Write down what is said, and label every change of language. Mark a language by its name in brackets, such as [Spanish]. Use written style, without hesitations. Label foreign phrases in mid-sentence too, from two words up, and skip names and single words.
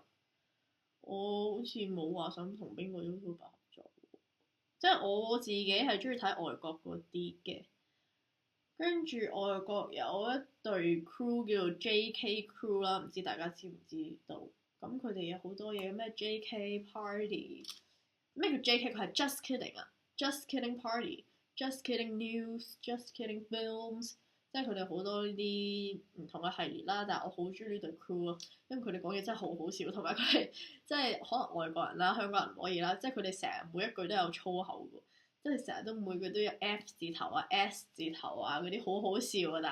[Cantonese] 我好似冇話想同邊個 YouTuber 合作，即係我自己係中意睇外國嗰啲嘅。跟住外國有一隊 crew 叫做 JK Crew 啦，唔知大家知唔知道？咁佢哋有好多嘢，咩 JK Party，咩叫 JK？佢係 [English] Just Kidding [Cantonese] 啊， [English] Just Kidding Party， Just Kidding News， Just Kidding Films。 [Cantonese] 即係佢哋好多呢啲唔同嘅系列啦，但係我好中意呢隊 crew 咯，因為佢哋講嘢真係好好笑，同埋佢哋即係可能外國人啦、香港人唔可以啦，即係佢哋成日每一句都有粗口嘅，即係成日都每句都有 F 字頭啊、S 字頭啊嗰啲，好好笑啊！